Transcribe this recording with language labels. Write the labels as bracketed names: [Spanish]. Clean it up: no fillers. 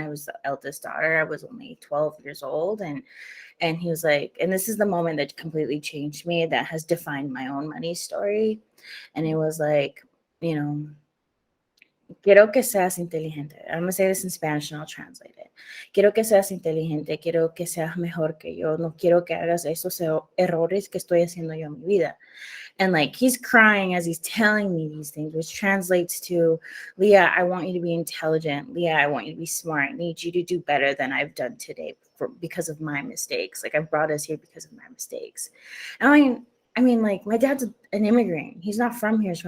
[English] I was the eldest daughter. I was only 12 years old. And he was like, and this is the moment that completely changed me, that has defined my own money story. [Spanish] And it was like, quiero que seas inteligente. [English] I'm going to say this in Spanish and I'll translate it. [Spanish] Quiero que seas inteligente. Quiero que seas mejor que yo. No quiero que hagas esos errores que estoy haciendo yo en mi vida. [English] And like, he's crying as he's telling me these things, which translates to, Lea, I want you to be intelligent. Lea, I want you to be smart. I need you to do better than I've done today because of my mistakes. Like, I've brought us here because of my mistakes. And I mean, like, my dad's an immigrant. He's not from here.